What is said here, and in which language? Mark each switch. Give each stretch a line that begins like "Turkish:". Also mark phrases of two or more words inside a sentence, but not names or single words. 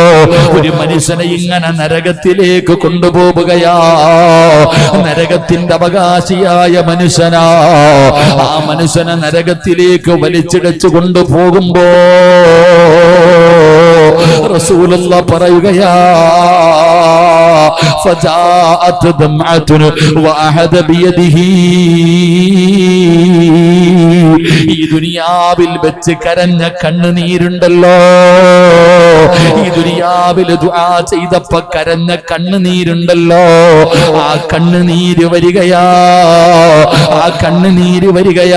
Malayalam: ഒരു മനുഷ്യനെ ഇങ്ങനെ നരകത്തിലേക്ക് കൊണ്ടുപോവുകയാ. നരകത്തിന്റെ അവകാശിയായ മനുഷ്യനാ. ആ മനുഷ്യനെ നരകത്തിലേക്ക് വലിച്ചിടച്ചു കൊണ്ടുപോകുമ്പോ റസൂലുള്ള പറയുകയാ,
Arabic: فجاءت دمعة وأحد بيده.
Malayalam: ഈ ദുനിയാവിൽ വെച്ച് കരഞ്ഞ കണ്ണുനീരുണ്ടല്ലോ, ഈ ദുനിയാവിൽ ദുആ ചെയ്തപ്പോ കരഞ്ഞ കണ്ണുനീരുണ്ടല്ലോ, ആ കണ്ണുനീര് വരികയാ, ആ കണ്ണുനീര് വരികയാ.